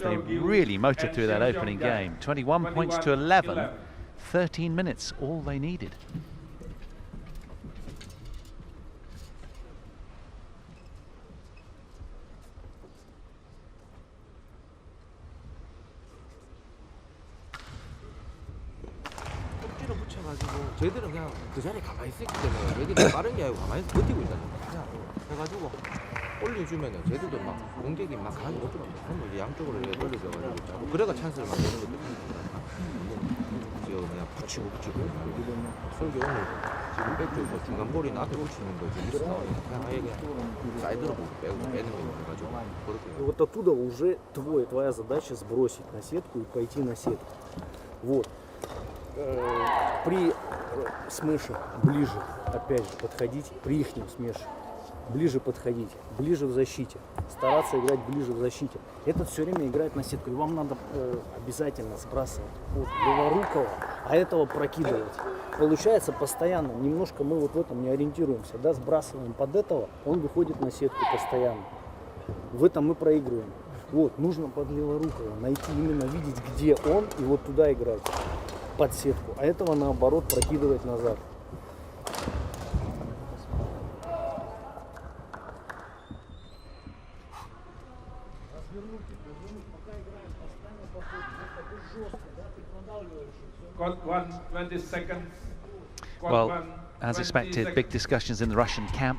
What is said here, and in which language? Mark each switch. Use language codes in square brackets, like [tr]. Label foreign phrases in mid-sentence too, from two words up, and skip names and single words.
[en] They really motored through that opening game. 21 points to 11, 13 minutes, all they needed. [ko] 붙여가지고 저희들은 그냥 그 자리에 가만히 있었기 때문에 얘들이 빠른 게 아니고 가만히 버티고 있다는 거야. 그냥 해가지고 올려주면은 저희들도 막 공격이 막 가지 못하거든요. 그럼 이제 양쪽으로 이렇게 돌려줘가지고 자꾸 그래가 찬스를 만드는 것도 있으니까 그냥 붙이고 솔기 오늘 지금 백쪽에서 중간볼이나 앞에 붙이는 거 저기서 나오니까 그냥 아예 그냥 사이드로 빼고 빼는 거 해가지고 그렇게. [ru] Вот оттуда уже твоя задача сбросить на сетку и пойти на сетку. Вот. При смеше ближе, опять же, подходить, при ихнем смеше, ближе подходить, ближе в защите, стараться играть ближе в защите. Этот все время играет на сетку, и вам надо обязательно сбрасывать вот леворукого, а этого прокидывать. Получается постоянно, немножко мы вот в этом не ориентируемся, да, сбрасываем под этого, он выходит на сетку постоянно. В этом мы проигрываем. Вот, нужно под леворукого найти, именно видеть, где он, и вот туда играть. Под сетку, а этого наоборот прокидывать назад. [en] Well, as expected, big discussions in the Russian camp.